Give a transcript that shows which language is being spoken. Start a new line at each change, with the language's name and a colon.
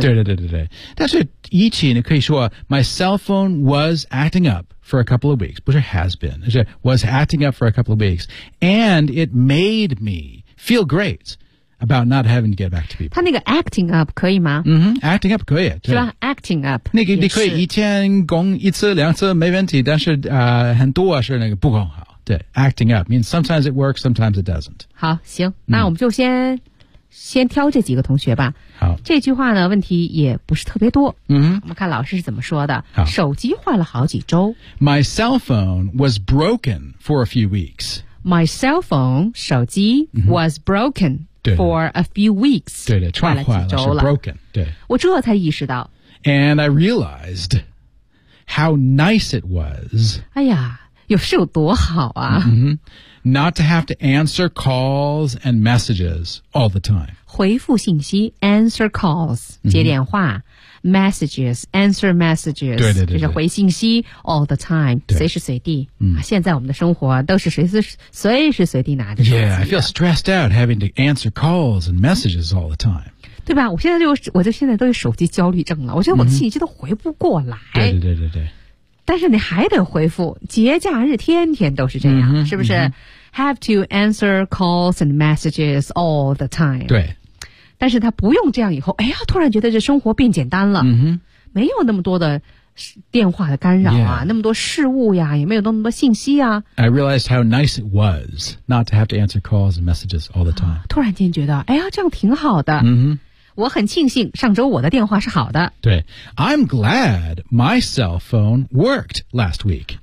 Chinese: 对对对对对。但是一起你可以说
English: ,my cell phone was acting up for a couple of weeks. 不是 has been, 是 was acting up for a couple of weeks. And it made me feel great. About not having to get back to people.
Chinese: 他那个 acting up 可以吗？嗯、mm-hmm, ，acting up 可以，是吧 ？acting up 那个你可以一天攻一次两次没问题，但是很多是那个不够好。
English: 对 ，acting up means sometimes it works, sometimes it doesn't.
Chinese: 好，行，那我们就先挑这几个同学吧。好，这句话呢问题也不是特别多。嗯、mm-hmm. ，我们看老师是怎么说的。好，手机坏了好几周。
English: My cell phone was broken for a few weeks. My cell phone 手机、mm-hmm. was broken. For a few weeks.
Chinese: 对对串坏了是 broken. 对我这才意识到。
English: And I realized how nice it was.
Chinese: 哎呀有是有多好啊。 Mm-hmm.
English: Not to have to answer calls and messages all the time.
Chinese: 回复信息
English: answer calls,
Chinese: 接电话、mm-hmm.
English: messages, answer messages.
Chinese: 对对 对, 对就是回信息
English: all the time,
Chinese: 随时随地、嗯。现在我们的生活都是随时随地拿着手机。
English: Yeah, I feel stressed out having to answer calls and messages all the time.
Chinese: 对吧我现在都有手机焦虑症了我觉得我的信息都回不过来。对对对对对。但是你还得回复节假日天天都是这样、是不是、
English: have to answer calls and messages all the time.
Chinese: 对。但是他不用这样以后哎呀突然觉得这生活变简单了、没有那么多的电话的干扰啊、那么多事物呀也没有那么多信息啊。
English: I realized how nice it was not to have to answer calls and messages all the time.、
Chinese: 突然间觉得哎呀这样挺好的。我很庆幸上周我的电话是好的。
English: 对 ,I'm glad my cell phone worked last week.